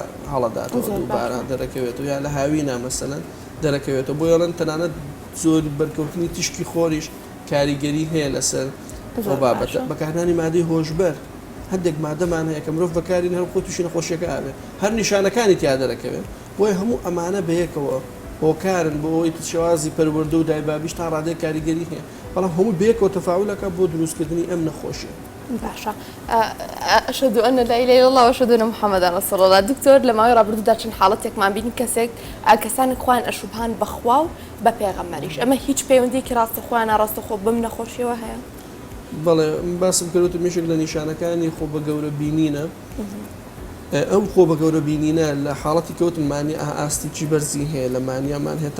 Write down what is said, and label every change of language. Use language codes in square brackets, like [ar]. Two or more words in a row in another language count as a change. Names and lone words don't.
[ckb] هەڵەداتەوە دووبارە دەرەکەوێتەوە یا لە هاوینە مەسەلەن دەرەکەوێتەوە بۆ یڵەن تەنانەت زۆر بەرکەوتنی تیشکی خۆریش کاریگەری هەیە لەسەر بابەتە بەکارهێنانی مادەی هۆشبەر هەندێک مادەمان هەیە کە مرۆڤ بەکاری هەر خۆ تووشی نەخۆشیەکە ئابێ هەر نیشانەکانی تیا دەرەکەوێت بۆی هەموو ئەمانە بەیەکەوە هۆکارن بۆ ئەوی شێوازی پەروەردە و دایبابیش تا ڕادەیە کاریگەری هەیە بەڵام هەموو بەیەکەوە تەفاعولەکە بۆ دروستکردنی ئەم نەخۆشیە. [ar] باشە ئەشهد أن لا إله إلا الله وأشهد أن محمدا رسول الله. [ckb] دکتۆر لە ماوەی ڕابردوودا چەند حاڵەتێکمان بینی کەسانێک خۆیان ئەشوبهان بەخوا و بە پێغەمبەریش ئەمە هیچ پەیوەندیکی ڕاستە خۆیان ڕاستەخۆ بم نەخۆشیەوە هەیە؟ بەڵێ باسم کردوتە میشک لە نیشانەکانی خۆ بە گەورە بینینە ئەو خۆ بە گەورە بینینە لە حاڵەتی کەوتمانی ئاستیکی بەرزی هەیە لە مانیامان هەیە تا